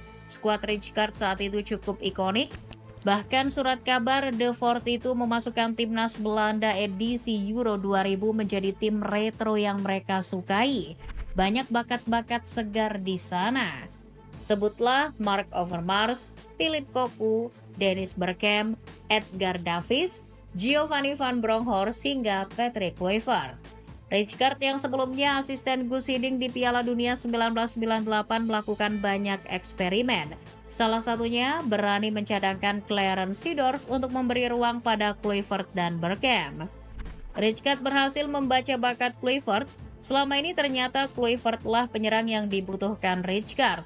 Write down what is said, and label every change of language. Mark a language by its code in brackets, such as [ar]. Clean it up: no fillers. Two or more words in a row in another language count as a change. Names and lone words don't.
[id] Skuad Rijkaard saat itu cukup ikonik. Bahkan surat kabar The 42 memasukkan timnas Belanda edisi Euro 2000 menjadi tim retro yang mereka sukai. Banyak bakat-bakat segar di sana. Sebutlah Mark Overmars, Philip Cocu, Dennis Bergkamp, Edgar Davids, Giovanni van Bronckhorst hingga Patrick Kluivert. Rijkaard yang sebelumnya asisten Guus Hiddink di Piala Dunia 1998 melakukan banyak eksperimen. Salah satunya berani mencadangkan Clarence Seedorf untuk memberi ruang pada Kluivert dan Bergkamp. Rijkaard berhasil membaca bakat Kluivert. Selama ini ternyata Kluivertlah penyerang yang dibutuhkan Rijkaard.